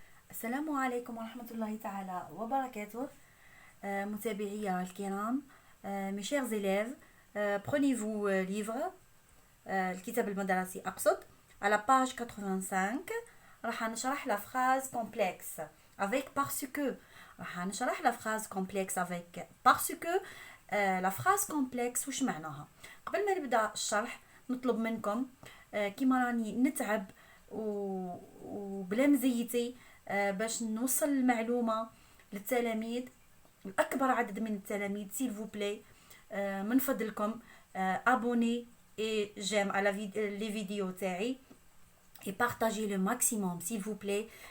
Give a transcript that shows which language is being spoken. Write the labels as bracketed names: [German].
[Arabic] السلام عليكم ورحمة الله تعالى وبركاته. متابعي الكرام، [French] mes chers élèves, prenez-vous livre [Arabic] الكتاب المدرسي أقصد على page 85. راح نشرح [French] la phrase complexe avec parce que. [Arabic] راح نشرح [French] la phrase complexe avec parce que. la phrase complexe [Arabic] وش معناها؟ قبل ما نبدأ الشرح نطلب منكم كيما راني نتعب وبلا مزيتي باش نوصل المعلومة للتلاميذ، الأكبر عدد من التلاميذ، [French] s'il vous plaît [Arabic] من فضلكم [French] abonnez et j'aime à les vidéos [Arabic] تاعي [French] et partagez le maximum s'il vous plaît.